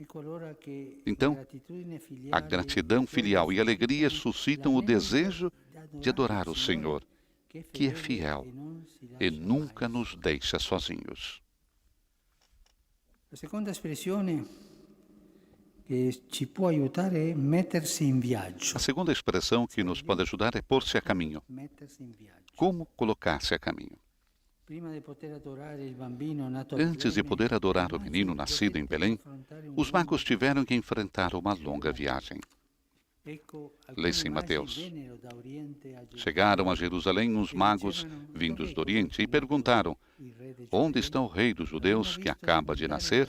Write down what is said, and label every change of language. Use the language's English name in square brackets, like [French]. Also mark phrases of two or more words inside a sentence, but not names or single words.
[Portuguese] Então, a gratidão filial e a alegria suscitam o desejo de adorar o Senhor, que é fiel e nunca nos deixa sozinhos. [Italian] che ci può aiutare è mettersi in viaggio. [Portuguese] A segunda expressão que nos pode ajudar é pôr-se a caminho. [Italian] Mettersi in viaggio. [Portuguese] Como colocar-se a caminho? Antes de poder adorar o menino nascido em Belém, os magos tiveram que enfrentar uma longa viagem. Lê-se em Mateus. Chegaram a Jerusalém uns magos vindos do Oriente e perguntaram: onde está o rei dos judeus que acaba de nascer?